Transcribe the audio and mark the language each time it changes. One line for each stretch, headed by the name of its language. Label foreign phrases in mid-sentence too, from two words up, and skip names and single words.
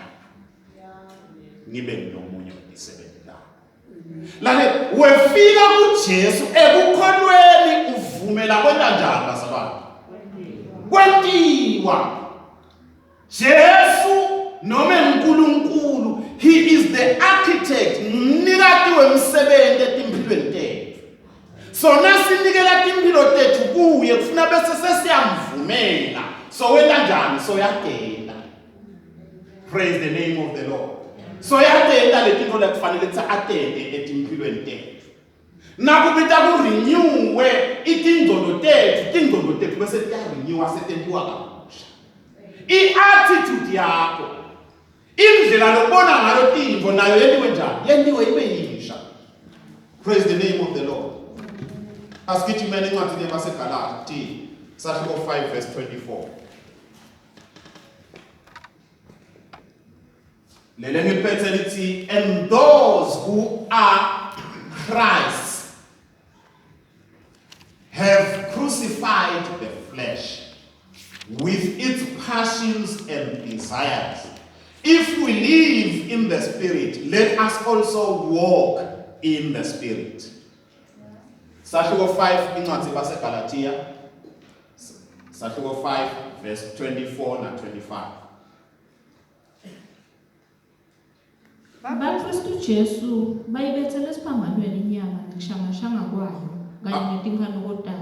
Swati: Ngibe nomunye onisebenzela. Lale wefika kuJesu ekukholweni uvumela kwenta njani bazalwane? Kwentiwa. Jesu noma uNkulunkulu,
English: he is the architect,
Swati: mnikati wemsebenzi etimpilweni tethu. So nasinikela timpilo tethu kuye kufuna bese sesiyamvumela. So wena njani? So yadela.
English: Praise the name of the Lord.
Swati: So yadela letinto lekufanele ukuthi atende etimpilweni tethu. Nakubita kurenewe itindolo tethu bese tiyarenewa setentiwa kabusha. I-attitude yakho, indlela lobona ngayo timvo nayo yendiwe njani? Yendiwe ibe yisha.
English: Praise the name of the Lord.
Swati: Asigijimeni encwadini yabaseGalati, Sahluko 5 verse 24. Lele ngiphethe lithi,
English: and those who are Christ have crucified the flesh with its passions and desires. If we live in the Spirit, let us also walk in the Spirit.
Swati: Sahluko 5 incwadi yabaseGalatia, Sahluko 5 verse 24 na 25. BaKristu Jesu bayibethele esiphambanweni inyama nokushangashanga kwayo kanye netinkano kodwa.